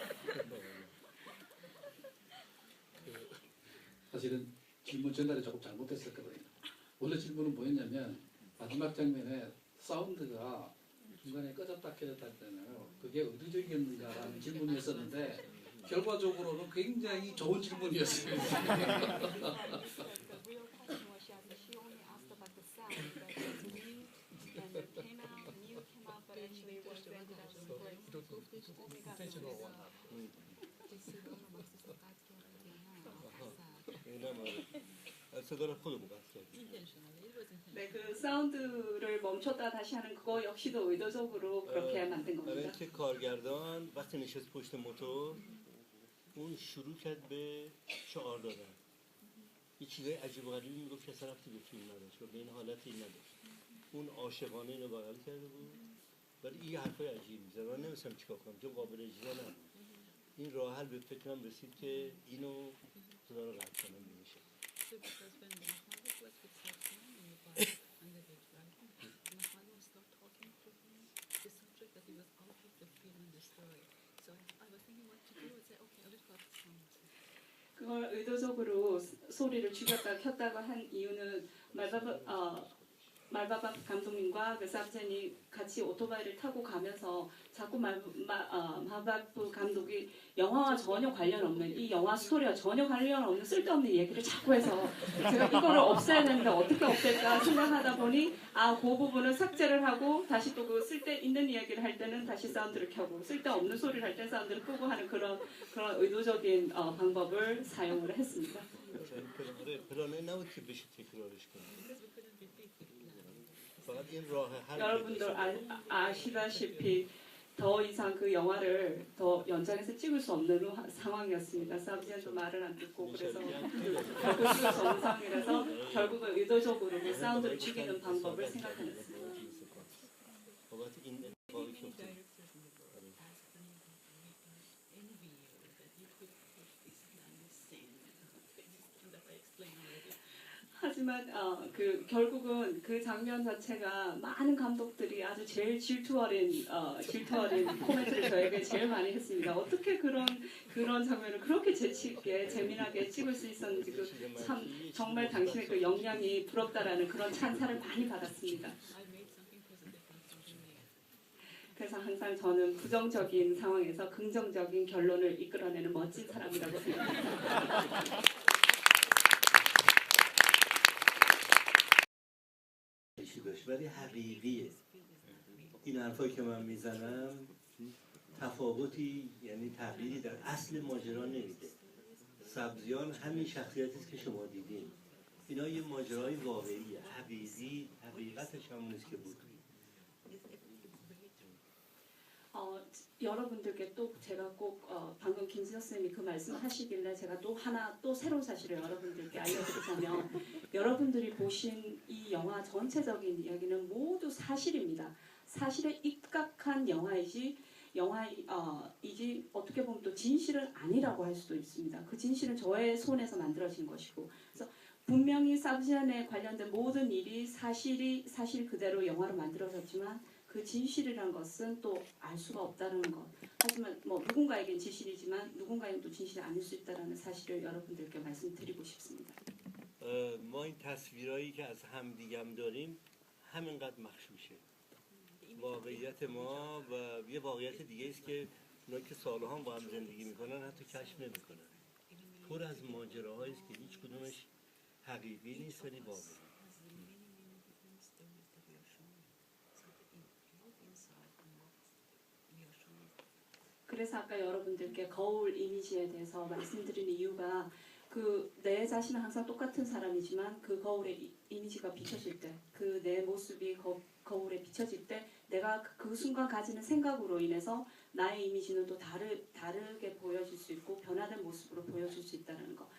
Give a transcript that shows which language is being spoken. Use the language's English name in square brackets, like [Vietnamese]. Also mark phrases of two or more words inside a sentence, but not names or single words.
[Korean] 사실은 질문 전달이 조금 잘못됐었거든요. 원래 질문은 뭐였냐면 마지막 장면에 사운드가 중간에 꺼졌다 켜졌다 했잖아요. 그게 의도적이었는가라는 질문이었었는데 결과적으로는 굉장히 좋은 질문이었습니다. [English] The real question was she only asked about the sound, that it was mute and it came out, but actually it was like intentional one. [Persian] صدا خودمون قطع کردیم. [English] intentionally, it was intentional. [Korean] 네, 그 사운드를 멈췄다 다시 하는 그거 역시도 의도적으로 그렇게 만든 [Persian] برای [Korean] 겁니다. [Persian] اینکه کارگردان وقتی نشست پشت موتور اون شروع کرد به شعار دادن، یه چیزای عجیب و غریبی میگفت که اصلا ربطی به فیلم نداشت و به این حالتی نداشت. اون عاشقانه اینو بغل کرده بود ولی این حرفای عجیب میزد، من نمی‌دونستم چیکار کنم چون قابل اجرا نبود. این راه حل به فکرم رسید که اینو صدا رو قطع کنم بمیشه. [English] So because when Mahalo was with Satyan in the bar and they were driving, Mahalo started talking to him the subject that he was out of the film and the story. So I was thinking what to do. I said, okay, I'll just cut the sound. [Korean] 그걸 의도적으로 소리를 죽였다 켰다고 한 이유는 말바바 감독님과 그 사브젠이 같이 오토바이를 타고 가면서 자꾸 마바프 감독이 영화와 전혀 관련 없는, 이 영화 스토리와 전혀 관련 없는 쓸데없는 얘기를 자꾸 해서 제가 이거를 없애야 되는데 어떻게 없앨까 생각하다 보니 그 부분을 삭제를 하고 다시 또 그 쓸데 있는 이야기를 할 때는 다시 사운드를 켜고 쓸데없는 소리를 할 때 사운드를 끄고 하는 그런 의도적인 방법을 사용을 했습니다. [Persian] پلانه نبود که بشه تکرارش کنیم. [English] Because we couldn't repeat the plan. [Persian] فقط این راه حل [Korean] 여러분들 아시다시피 더 이상 그 영화를 더 연장해서 찍을 수 없는 상황이었습니다. 사브지안도 말을 안 듣고 그래서 결국 찍을 수 없는 상황이라서 결국은 의도적으로 그 사운드를 죽이는 방법을 생각해냈습니다. [Persian] بابت این اتفاقی که [English] Many [Persian] افتاد. [English] directors in the world asked me, envy you that you could put this kind of scene and that I explained already. [Korean] 하지만 그 결국은 그 장면 자체가 많은 감독들이 아주 제일 질투 어린 코멘트를 저에게 제일 많이 했습니다. 어떻게 그런 장면을 그렇게 재치 있게 재미나게 찍을 수 있었는지 참 정말 당신의 그 역량이 부럽다라는 그런 찬사를 많이 받았습니다. [English] I made something positive and something negative. [Korean] 그래서 항상 저는 부정적인 상황에서 긍정적인 결론을 이끌어내는 멋진 사람이라고 생각합니다. [Persian] داشت ولی حقیقیه. این حرفایی که من میزنم تفاوتی یعنی تغییری در اصل ماجرا نمیده. سبزیان همین شخصیتی است که شما دیدین. اینا یه ماجرای واقعیه، حقیقی، حقیقتش همونیست که بود. [Korean] 여러분들께 또 제가 꼭 방금 김수혁 선생님이 그 말씀하시길래 제가 또 새로운 사실을 여러분들께 알려드리자면 여러분들이 보신 이 영화 전체적인 이야기는 모두 사실입니다. 사실에 입각한 영화이지 어떻게 보면 또 진실은 아니라고 할 수도 있습니다. 그 진실은 저의 손에서 만들어진 것이고, 그래서 분명히 사브지안에 관련된 모든 일이 사실 그대로 영화로 만들어졌지만 그 진실이란 것은 또 알 수가 없다는 것. 하지만 누군가에겐 진실이지만 누군가에겐 또 진실이 아닐 수 있다는 사실을 여러분들께 말씀드리고 싶습니다. [Persian] ما این تصویرایی که از همدیگه داریم همینقدر مغشوشه. واقعیت ما و یه واقعیت دیگه است که اونایی که سالها با هم زندگی میکنن حتی کشف نمیکنن. پر از ماجراهایی است که هیچ کدومش حقیقی نیست ولی واقعی. [Korean] 그래서 아까 여러분들께 거울 이미지에 대해서 말씀드린 이유가 그 내 자신은 항상 똑같은 사람이지만 그 거울에 이미지가 비춰질 때, 그 내 모습이 거울에 비춰질 때 내가 그 순간 가지는 생각으로 인해서 나의 이미지는 또 다르게 보여질 수 있고 변화된 모습으로 보여질 수 있다는 거.